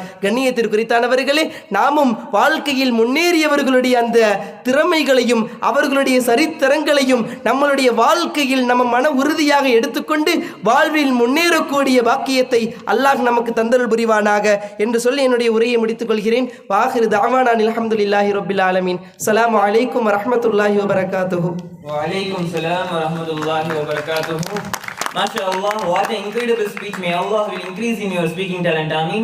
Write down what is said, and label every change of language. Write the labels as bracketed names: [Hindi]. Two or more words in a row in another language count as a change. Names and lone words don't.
[Tamil] கண்ணியத்திற்குரித்தானவர்களே, நாமும் வாழ்க்கையில் முன்னேறியவர்களுடைய அந்த திறமைகளையும் அவர்களுடைய சரித்திரங்களையும் நம்மளுடைய வாழ்க்கையில் நம்ம மன உறுதியாக எடுத்துக்கொண்டு வாழ்வில் முன்னேறக்கூடிய பாக்கியத்தை அல்லாஹ் நமக்கு தந்தருள் புரிவானாக என்று சொல்லி என்னுடைய உரையை முடித்துக் கொள்கிறேன். [Arabic] وآخر دعوانا الحمد لله رب العالمين. السلام عليكم ورحمة الله وبركاته. وعليكم السلام ورحمة الله وبركاته. [English] MashaAllah, what an incredible speech. May Allah will increase in your speaking talent. Ameen.